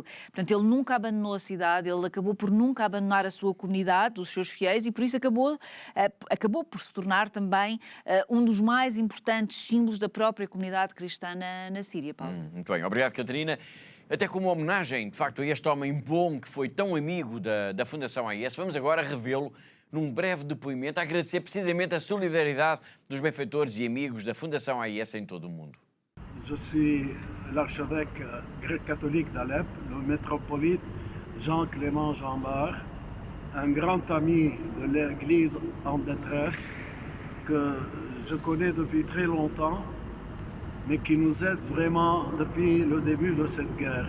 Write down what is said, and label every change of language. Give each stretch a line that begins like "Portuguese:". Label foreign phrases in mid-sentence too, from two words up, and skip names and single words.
Portuguese: Portanto, ele nunca abandonou a cidade, ele acabou por nunca abandonar a sua comunidade, os seus fiéis, e por isso acabou por se tornar também um dos mais importantes símbolos da própria comunidade cristã na Síria, Paulo. Muito bem, obrigado, Catarina. Até como homenagem, de facto, a este homem bom que foi tão amigo da Fundação AIS, vamos agora revê-lo num breve depoimento, a agradecer precisamente a solidariedade dos benfeitores e amigos da Fundação AIS em todo o mundo.
French: Je suis l'archevêque grec-catholique d'Alep, le métropolite Jean-Clément Jambard, un grand ami de l'Église en détresse que je connais depuis très longtemps, mais qui nous aide vraiment depuis le début de cette guerre.